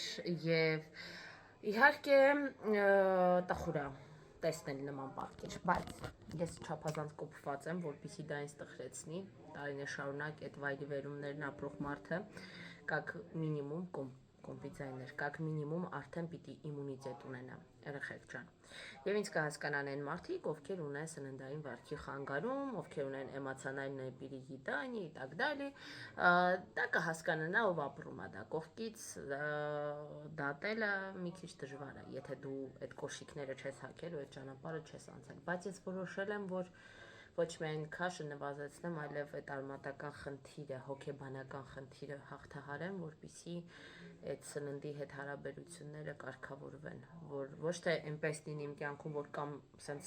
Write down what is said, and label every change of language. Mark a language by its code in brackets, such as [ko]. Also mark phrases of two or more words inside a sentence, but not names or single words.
[hy] եւ իհարկե տխուր է տեսնել նման պատկեր, բայց ես չափազանց կոփված եմ, որպեսզի դա ինձ տխրեցնի, տարիներ շարունակ այդ վայրի վերումներն ապրող մարդը, [ru] как минимум [hy] կոմպիցայներ, [ru] как минимум [hy] արդեն պիտի իմունիտետ ունենա, երեխեք ջան։ Եվ ինձ կհասկանան այն մարդիկ, ովքեր ունեն սննդային վարքի խանգարում, ովքեր ունեն [ru] эмоциональное переедание и так далее, [hy] դա կհասկանանա, ով ապրում է դա կողքից, դատելը մի քիչ դժվար է, եթե դու այդ կոշիկները չես հագել ու այդ ճանապարհը չես անցել, բայց ես որոշել եմ, որ ոչ միայն քաշը նվազեցնեմ, այլև այդ արմատական խնդիրը, հոգեբանական խնդիրը հաղթահարեմ, որպեսզի այդ սննդի հետ հարաբերությունները կարգավորվեն, որ ոչ թե այնպես լինի իմ կյանքում, որ կամ սենց